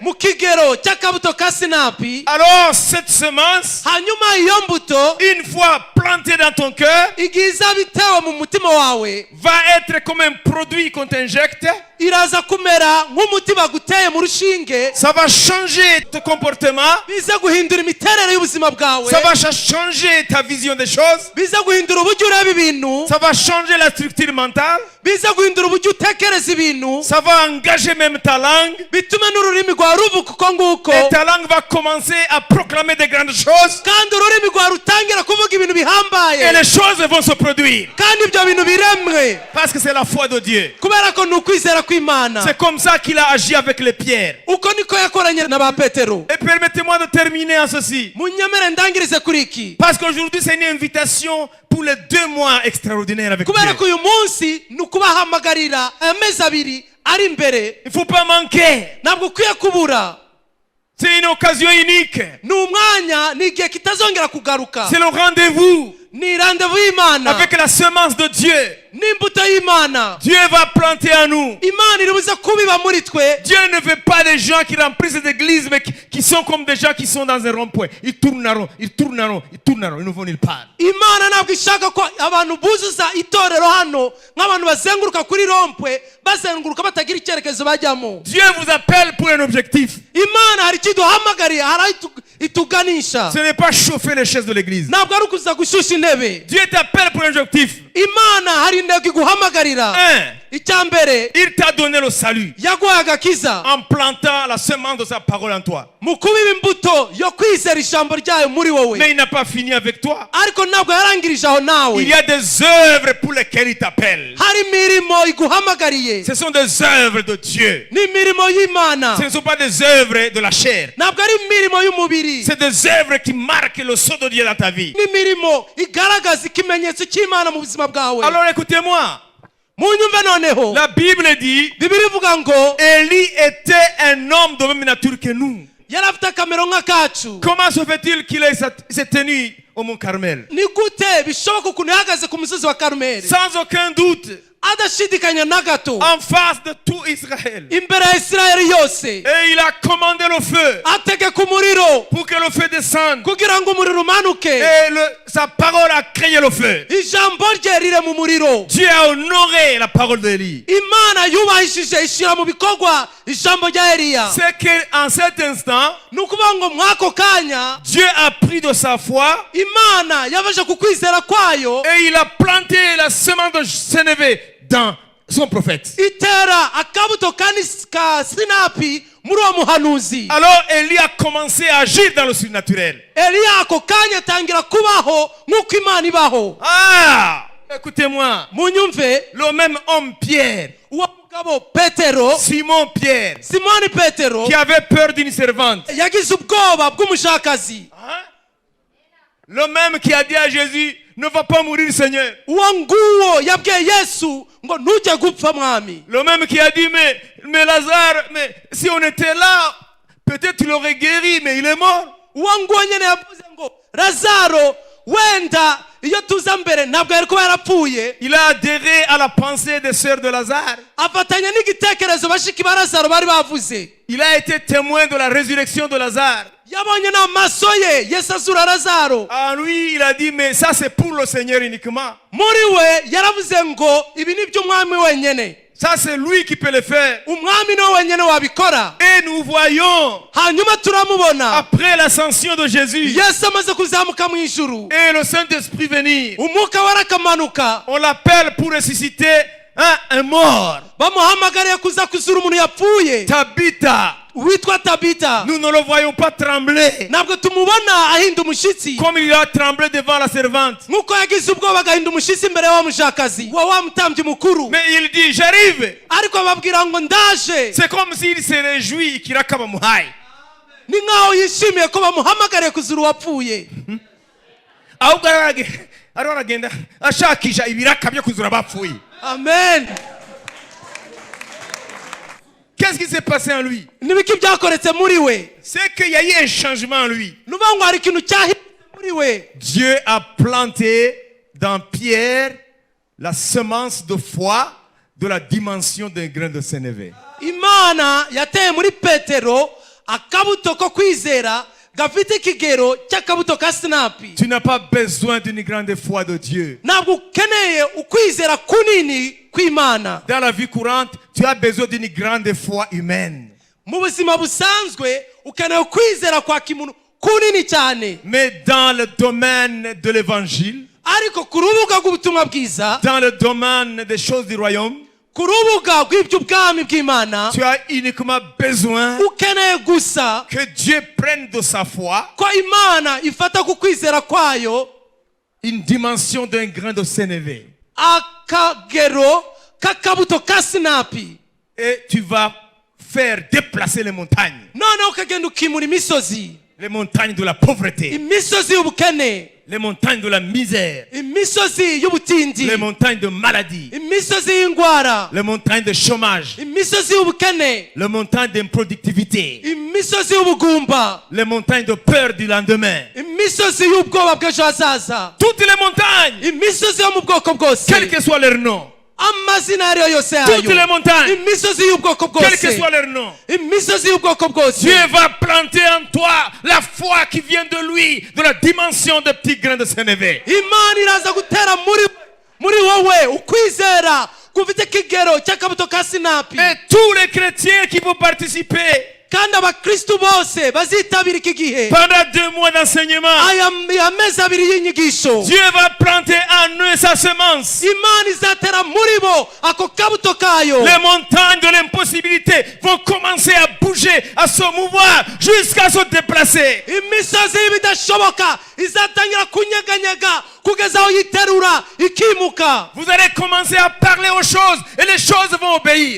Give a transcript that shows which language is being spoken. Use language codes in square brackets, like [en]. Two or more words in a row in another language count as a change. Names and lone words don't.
[fr] Alors cette semence, une fois plantée dans ton cœur, va être comme un produit qu'on t'injecte. Ça va changer ton comportement. Ça va changer ta vision des choses. Ça va changer la structure mentale. [rw] biza guhindura uburyo utekereza ibintu, [fr] ça va engager même ta langue, [rw] bitume n'ururimi rwawe ruvuga uko nguko, [fr] et ta langue va commencer à proclamer de grandes choses, [rw] kandi ururimi rwawe rutangira kuvuga ibintu bihambaye, [fr] et les choses vont se produire, [rw] kandi ibyo bintu biremwe, [fr] parce que c'est la foi de Dieu. [rw] kubera ko ni ukwizera kw'Imana. [fr] C'est comme ça qu'il a agi avec les pierres. [rw] Uko niko yakoranye na ba Petero. [fr] Et permettez-moi de terminer en ceci, [rw] Munyemere ndangirize kuri iki, [fr] parce qu'aujourd'hui c'est une invitation pour les 2 mois extraordinaires avec [rw] kubera ko [fr] Dieu. [rw] uyu munsi ni ukubahamagarira amezi abiri ari imbere, [fr] Il ne faut pas manquer. [rw] ntabwo ukwiye kubura. [fr] C'est une occasion unique. [rw] Ni umwanya, ni igihe kitazongera kugaruka, [fr] C'est le rendez-vous [rw] ni rendez-vous y'Imana [fr] avec la semence de Dieu. [rw] n'imbuto y'Imana. [fr] Dieu va planter en nous. [rw] Imana iri buze kubiba muri twe. [fr] Dieu ne veut pas des gens qui remplissent cette église, mais qui sont comme des gens qui sont dans un rond-point. Ils tournent en rond, ils tournent en rond, ils tournent en rond, ils ne vont nulle part. [rw] Imana ntabwo ishaka ko abantu buzuza itorero hano nk'abantu bazenguruka kuri rompwe, bazenguruka batagira icyerekezo bajyamo. [fr] Dieu vous appelle pour un objectif. [rw] Imana hari icyo iduhamagariye, hari aho ituganisha. [fr] Ce n'est pas chauffer les chaises de l'église. [rw] Ntabwo ari ukuza gushyushya intebe. [fr] Dieu t'appelle pour un objectif. [rw] Imana hari intego iguhamagarira. Icya mbere, [fr] Il t'a donné le salut [rw] yaguhaye agakiza [fr] en plantant la semence de sa parole en toi. [rw] mu kubiba imbuto yo kwizera ijambo ryayo muri wowe. [fr] Mais il n'a pas fini avec toi. [rw] Ariko ntabwo yarangirije aho nawe. [fr] Il y a des œuvres pour lesquelles il t'appelle. [rw] Hari imirimo iguhamagariye. [fr] Ce sont des œuvres de Dieu. [rw] Ni imirimo y'Imana. [fr] Ce ne sont pas des œuvres de la chair. [rw] Ntabwo ari imirimo y'umubiri. [fr] C'est des œuvres qui marquent le sceau de Dieu dans ta vie. [rw] Ni imirimo igaragaza ikimenyetso cy'Imana mu buzima bwawe. [fr] Alors écoutez-moi. [rw] Munyumve noneho. [fr] La Bible dit, [rw] Bibiliya ivuga ngo [fr] Élie était un homme de même nature que nous. [rw] yari afite akamero nk'akacu. [fr] Comment se fait-il qu'il s'est tenu au mont Carmel? [rw] Ni gute bishoboka ukuntu yahagaze ku musozi wa Karumeli [fr] Sans aucun doute, [rw] adashidikanya na gato [fr] en face de tout Israël. [rw] imbere ya Isirayeli yose, [fr] Et il a commandé le feu [rw] ategeka umuriro [fr] pour que le feu descende. [rw] kugira ngo umuriro umanuke. [fr] Et sa parole a créé le feu. [rw] Ijambo rye rire mu muriro. [fr] Dieu a honoré la parole d'Élie. [rw] Imana yubahishije ishyira mu bikorwa ijambo rya Eliya. [fr] C'est qu'en cet instant, [rw] Ni ukuvuga ngo mwako kanya [fr] Dieu a pris de sa foi [rw] Imana yabaje ku kwizera kwayo, [fr] et il a planté la semence de Sénévé dans son prophète. [rw] itera akabuto ka sinapi muri uwo muhanuzi. [fr] Alors Élie a commencé à agir dans le surnaturel. [rw] Eliya ako kanya atangira kubaho nk'uko Imana ibaho. [fr] Ah, écoutez-moi. [rw] Munyumve, [fr] Le même homme Pierre, [rw] uwo mugabo Petero, [fr] Simon Pierre, [rw] Simoni Petero, [fr] qui avait peur d'une servante. [rw] yagize ubwoba bw'umushakazi. [fr] Le même qui a dit à Jésus, ne va pas mourir Seigneur. [rw] Uwo nguwo yabwiye Yesu ngo ntujye gupfa mwami. [fr] Le même qui a dit, mais Lazare, mais si on était là, peut-être il aurait guéri, mais il est mort. [rw] Uwo nguwo nyene yavuze ngo Lazaro wenda iyo tuza mbere ntabwo yari kuba yarapfuye. [fr] Il a adhéré à la pensée des sœurs de Lazare. [rw] Afatanya n'igitekerezo bashiki ba Lazaro bari bavuze. [fr] Il a été témoin de la résurrection de Lazare. [rw] Yabonye n'amaso ye Yesu azura Lazaro. [fr] En lui, il a dit, mais ça c'est pour le Seigneur uniquement. [rw] Muri we yaravuze ngo ibi ni by'umwami wenyene. [fr] Ça c'est lui qui peut le faire. [rw] Umwami niwe wenyene wabikora. [fr] Et nous voyons, [rw] Hanyuma turamubona [fr] après l'ascension de Jésus, [rw] Yesu amaze kuzamuka mu ijuru, [fr] et le Saint-Esprit venir, [rw] umwuka wera akamanuka, [fr] on l'appelle pour ressusciter un mort. [rw] bamuhamagariye kuza kuzura umuntu yapfuye [fr] Tabitha. [rw] witwa Tabita. [fr] Nous ne le voyons pas trembler [rw] Ntabwo tumubona ahinda umushyitsi [fr] comme il a tremblé devant la servante. [rw] nk'uko yagize ubwoba agahinda umushyitsi imbere wa mushakazi wa mutambyi mukuru. [fr] Mais il dit, j'arrive. [rw] Ariko ababwira ngo ndaje. [fr] C'est comme s'il se réjouit qu'il a comme muhai. [rw] Ni nkaho yishimiye ko bamuhamagariye kuzura uwapfuye. Ahubwo aragenda ashakisha ibiraka byo kuzura abapfuye. Amen. [fr] Qu'est-ce qui s'est passé en lui? [rw] Nibiki byakoretse muri we? [fr] C'est qu'il y a eu un changement en lui. [rw] Nuvuga ngo hari ikintu cyahindutse muri we. [fr] Dieu a planté dans Pierre la semence de foi de la dimension d'un grain de sénévé. [rw] Imana yateye muri Petero akabuto ko kwizera gafite ikigero cy'akabuto ka sinapi. [fr] Tu n'as pas besoin d'une grande foi de Dieu. [rw] Ntabwo ukeneye ukwizera kunini kw'Imana. [fr] Dans la vie courante, tu as besoin d'une grande foi humaine. [rw] Mu buzima busanzwe ukeneye ukwizera kwa kimuntu kunini cyane. [fr] Mais dans le domaine de l'évangile, [rw] ariko ku rubuga rw'ubutumwa bwiza, [fr] dans le domaine des choses du royaume, [rw] ku rubuga rw'iby'ubwami bw'Imana, [fr] tu as uniquement besoin [rw] ukeneye gusa [fr] que Dieu prenne de sa foi [rw] ko Imana ifata ku kwizera kwayo [fr] une dimension d'un grain de sénévé. [rw] akagero k'akabuto ka sinapi, [fr] Et tu vas faire déplacer les montagnes. [rw] noneho ukagenda ukimura imisozi, [fr] Les montagnes de la pauvreté. [rw] imisozi y'ubukene, [fr] Les montagnes de la misère. [rw] imisozi y'ubutindi, [fr] Les montagnes de maladie. [rw] imisozi y'indwara, [fr] Les montagnes de chômage. [rw] imisozi y'ubukene, [fr] Les montagnes d'improductivité. [rw] imisozi y'ubugumba, [fr] Les montagnes de peur du lendemain. [rw] imisozi y'ubwoba bw'ejo hazaza, [fr] Toutes les montagnes, [rw] imisozi yo mu bwoko bwose, [fr] quel que soit leur nom. [rw] amazina ariyo yose [fr] Toutes les [rw] yayo, [fr] montagnes, [rw] imisozi y'ubwoko [fr] quel que [rw] bwose, [fr] soit leur nom. [rw] imisozi y'ubwoko bwose, [fr] Dieu va planter en toi la foi qui vient de lui, de la dimension de petits grains de sénévé. [rw] Imana iraza gutera muri wowe ukwizera kufite kigero cy'akabuto ka sinapi, [fr] Et tous les chrétiens qui vont participer [rw] kandi abakristu bose bazitabira iki gihe [fr] pendant 2 mois d'enseignement, [rw] aya mezi abiri y'inyigisho, [fr] Dieu va planter en eux sa semence. [rw] Imana izatera muri bo ako kabuto kayo, [fr] Les montagnes de l'impossibilité vont commencer à bouger, à se mouvoir, jusqu'à se déplacer. [rw] imisozi y'ibidashoboka izatangira kunyeganyega kugeza aho yiterura ikimuka. [fr] Vous allez commencer à parler aux choses et les choses vont obéir.